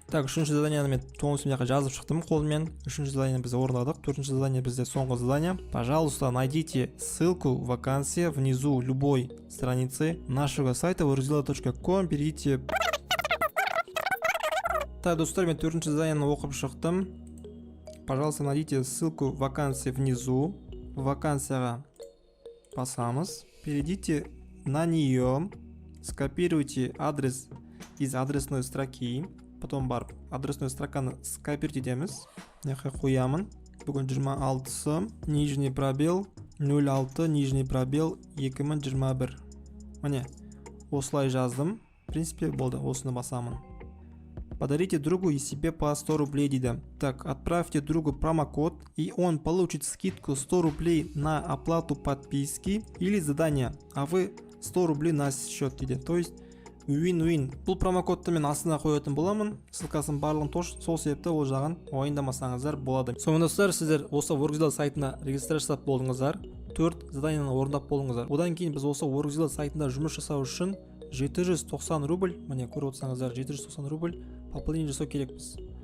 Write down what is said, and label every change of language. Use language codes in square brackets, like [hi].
[kk] Так, үшінші заданиені мен полностью мынақа жазып шықтым қолмен. Үшінші заданиені біз орындадық. Төртінші задание бізде соңғы задание. [ru] Пожалуйста, найдите ссылку вакансия внизу любой страницы нашего сайта workzilla.com. Перейдите. [kk] Так, достар, мен төртінші заданиені оқып шықтым. [ru] Пожалуйста, найдите ссылку вакансия внизу. [kk] Вакансияға басамыз. [ru] Перейдите на нее. Скопируйте адрес из адресной строки. [kk] Потом барып адресной строканы скопировать етеміз. Мынақа қоямын. Бүгін 26-сы, нижний пробел 06, нижний пробел 2021. Міне, осылай жаздым. [ru] В принципе, [kk] болды. Осыны басамын. [ru] Подарите другу и себе по 100 рублей, [kk] дейді. [ru] Так, отправьте другу промокод, и он получит скидку 100 рублей на оплату подписки или задания, а вы 100 рублей на счет, [kk] дейді. [ru] То есть, [kk] win-win. Бұл промокодты мен астына қоятын боламын. Ссылкасын барлығын сол себепті ол жағын уайымдамасаңыздар болады. Сонымен достар, сіздер осы Workzilla сайтына регистрация жасап болдыңыздар. 4 заданияны орындап болдыңыздар. Одан кейін біз осы Workzilla сайтында жұмыс жасау үшін 790 рубль, міне көріп отырсаңыздар, 790 рубль пополнение жасау керекпіз.